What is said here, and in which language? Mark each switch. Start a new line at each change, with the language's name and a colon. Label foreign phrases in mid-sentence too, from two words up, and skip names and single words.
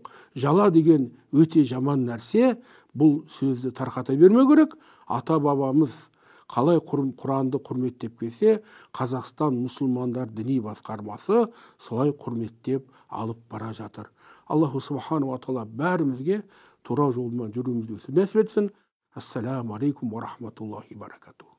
Kazakh: Жала деген өте жаман нәрсе, бұл сөзді тарқата бермеу керек. Ата бабамыз қалай Құранды құрметтеп келсе, Қазақстан мұсылмандар діни басқармасы солай құрметтеп алып бара жатыр.
Arabic: الله سبحانه وتعالى
Kazakh: бәрімізге тура жолмен жүруімізді нәсіп етсін.
Arabic: السلام عليكم ورحمة الله وبركاته.